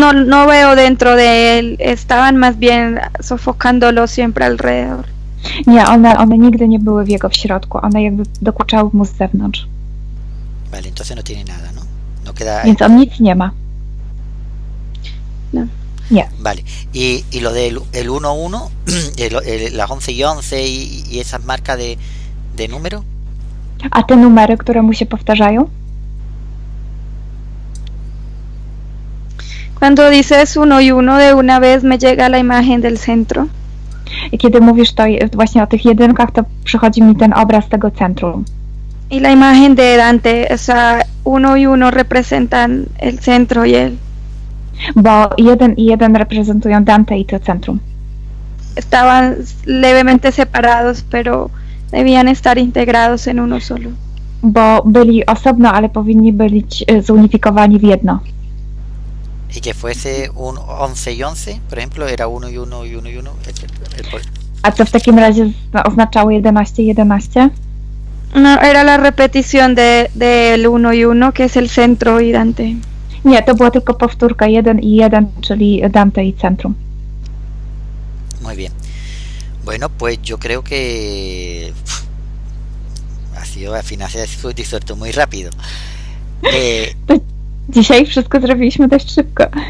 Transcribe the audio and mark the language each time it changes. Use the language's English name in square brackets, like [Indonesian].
[Spanish] No veo dentro de él, estaban más bien sofocándolo siempre alrededor. [Polish] Nie, one nigdy nie były w jego w środku, one jakby dokuczały mu z zewnątrz. [Spanish] Vale, entonces no tiene nada, ¿no? No queda... [Polish] Więc on nic nie ma. [Spanish] No. [Polish] Nie. [Spanish] Vale, y lo del el 1-1, las 11 y 11 y esas marcas de número. [Polish] A te numery, które mu się powtarzają? [Spanish] Cuando dices 1 y 1, de una vez me llega la imagen del centro. [Polish] I kiedy mówisz to właśnie o tych jedynkach, to przychodzi mi ten obraz tego centrum. [Spanish] Y la imagen de Dante, o sea, 1 y 1 representan el centro y él. [Polish] Bo 1 i 1 reprezentują Dante i to centrum. [Spanish] Estaban levemente separados, pero debían estar integrados en uno solo. [Polish] Bo byli osobno, ale powinni być zunifikowani w jedno. [Spanish] Y que fuese un 11 y 11, por ejemplo, era 1 y 1 y 1 y 1. [Polish] A co w takim razie oznaczało 11 i 11? [Spanish] No, era la repetición del 1 y 1, que es el centro y Dante. [Polish] Nie, to była tylko powtórka 1 i 1, czyli Dante i centrum. [Spanish] Muy bien. Bueno, pues yo creo que al final se ha disuelto muy rápido. [Polish] Dzisiaj wszystko zrobiliśmy dość szybko.